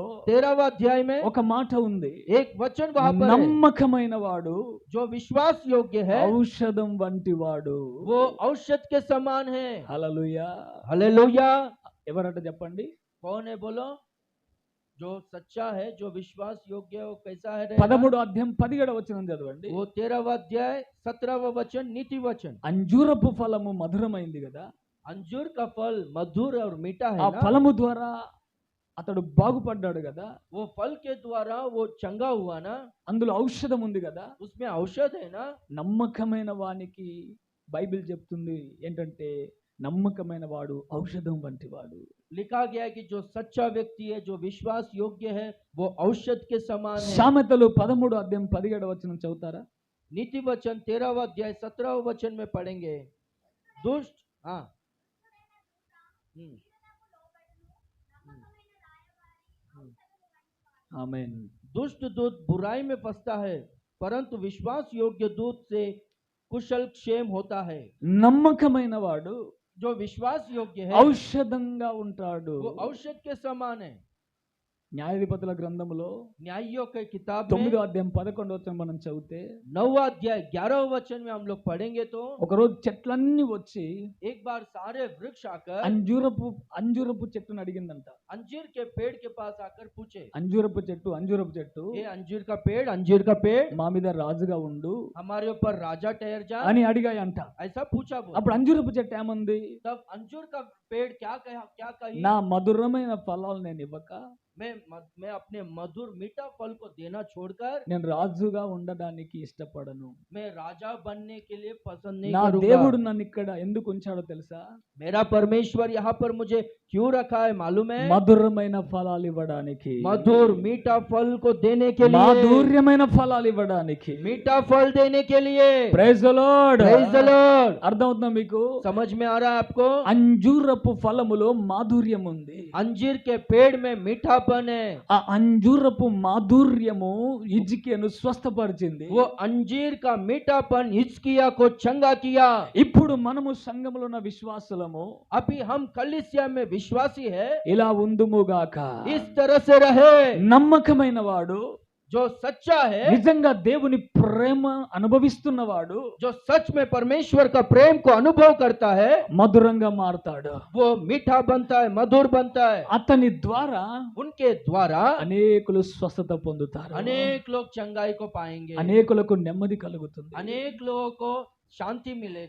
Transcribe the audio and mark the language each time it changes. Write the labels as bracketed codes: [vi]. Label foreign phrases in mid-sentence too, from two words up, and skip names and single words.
[hi] 13वां अध्याय में [te] ఒక మాట ఉంది. [hi] एक वचन वहां पर है, [te] నమ్మకమైన వాడు [hi] जो विश्वास योग्य है [te] ఔషధం వంటి వాడు. [hi] वो औषध के समान है। [te] హల్లెలూయా. [hi] हालेलुया। [te] ఎవరట చెప్పండి? [hi] कौन है बोलो? जो सच्चा है, जो विश्वास योग्य है, वो कैसा है? [te] 13వ అధ్యాయం 17వ వచనం చదవండి. [hi] वो 13वां अध्याय 17वां वचन, नीति वचन। [te] అంజూరపు ఫలము మధురమైంది కదా, [hi] अंजूर का फल मधुर और मीठा ఆ है ना। [te] ఫలము ద్వారా అతడు బాగుపడ్డాడు కదా, [hi] वो फल के द्वारा वो चंगा हुआ ना, [te] అందులో ఔషధం ఉంది కదా. [hi] उसमें औषध है ना। [te] నమ్మకమైన వానికి బైబిల్ చెప్తుంది ఏంటంటే నమ్మకమైన వాడు ఔషధం వంటి వాడు. [hi] लिखा गया है कि जो सच्चा व्यक्ति है, जो विश्वास योग्य है, वो औषध के समान है। [te] సామెతలు 13వ అధ్యాయం 17వ వచనం చదువుతారా? [hi] नीति वचन 13वां अध्याय 17वां वचन में पढ़ेंगे। दुष्ट, हाँ, [te] ఆమేన్. [hi] दुष्ट दूत बुराई में फंसता है, परंतु विश्वास योग्य दूत से कुशल क्षेम होता है। [te] నమ్మకమైన వాడు [hi] जो विश्वास योग्य है, [te] ఔషధంగా ఉంటాడు. [hi] वो औषध के समान है। [te] న్యాయాధిపతుల గ్రంథములో [hi] न्यायियों के किताब [te] 9వ [hi] में [te] అధ్యాయం 11వ వచనం మనం చదివితే [hi] 9वां अध्याय 11वां वचन में हम लोग पढ़ेंगे तो [te] ఒకరోజు చెట్లన్నీ వచ్చి [hi] एक बार सारे वृक्ष आकर [te] అంజూరపు చెట్టును అడిగిందంట. [hi] अंजीर के पेड़ के पास आकर पूछे, [te] అంజూరపు చెట్టు [hi] ये अंजीर का पेड़ [te] మా మీద రాజుగా ఉండు [hi] हमारे ऊपर राजा ठहर जा, [te] అని అడిగాయంట. [hi] ऐसा पूछा। बोला [te] అప్పుడు అంజూరపు చెట్టు ఏమంది? [hi] तब अंजीर का पेड़ क्या कही? [te] నా మధురమైన ఫలాలు నేను ఇవ్వక [hi] मैं अपने मधुर मीठा फल को देना छोड़कर [te] నేను రాజుగా ఉండడానికి ఇష్టపడను. [hi] मैं राजा बनने के लिए पसंद नहीं [te] నా [hi] करूंगा। [te] దేవుడు నన్ను ఇక్కడ ఎందుకు ఉంచాడో తెలుసా? [hi] मेरा परमेश्वर यहाँ पर मुझे क्यों रखा है मालूम है? [te] మధురమైన ఫలాలు ఇవ్వడానికి, [hi] मधुर मीठा फल को देने के लिए, [te] మాధుర్యమైన ఫలాలు ఇవ్వడానికి. [hi] मीठा फल देने के लिए। [en] Praise the Lord. Praise the Lord। [te] అర్థమవుతుందా మీకు? [hi] समझ में आ रहा है आपको? [te] అంజూరపు ఫలములో మాధుర్యం ఉంది. [hi] अंजीर के पेड़ में मीठापन है। [te] ఆ అంజూరపు మాధుర్యము హిజ్కియాను స్వస్థపరిచింది. [hi] वो अंजीर का मीठापन हिजकिय्याह को चंगा किया। [te] ఇప్పుడు మనము సంఘములో ఉన్న విశ్వాసులము [hi] अभी हम कलीसिया में विश्वासी है, [te] ఇలా ఉందుముగాక. [hi] इस तरह से रहे। [te] నమ్మకమైన వాడు, [hi] जो सच्चा है, [te] నిజంగా దేవుని ప్రేమ అనుభవిస్తున్నవాడు [hi] जो सच में परमेश्वर का प्रेम को अनुभव करता है, [te] మధురంగా మారతాడు. [hi] वो मीठा बनता है, मधुर बनता है। [te] అతని ద్వారా [hi] उनके द्वारा [te] అనేకులు స్వస్థత పొందుతారు. [hi] अनेक लोग चंगाई को पाएंगे, [te] అనేకులకు నెమ్మది కలుగుతుంది. [hi] अनेक लोगों को शांति मिलेगा।